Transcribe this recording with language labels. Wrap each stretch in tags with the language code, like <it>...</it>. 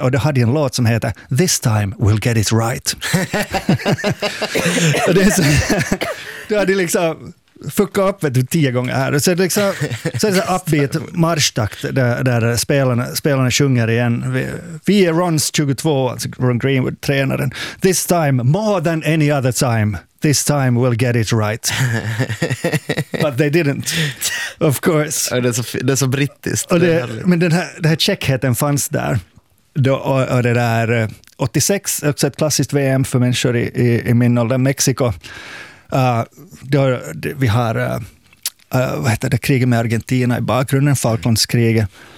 <sv>Och det hade en låt som heter This Time We'll Get It Right. Då hade liksom fuckat upp det 10 gånger här. Så liksom, så är det upbeat marschtakt där spelarna sjunger igen. Vi är Rons 22, alltså Ron Greenwood, tränaren.</sv> <en>This time, more than any other time. This time we'll get it right. But they didn't, of course.</en> <sv>Det är så brittiskt. Och det, men den här checkheten fanns där. Och det där 86, också ett klassiskt VM för människor i min ålder, Mexiko. Vi har kriget med Argentina i bakgrunden, Falklandskriget.</sv>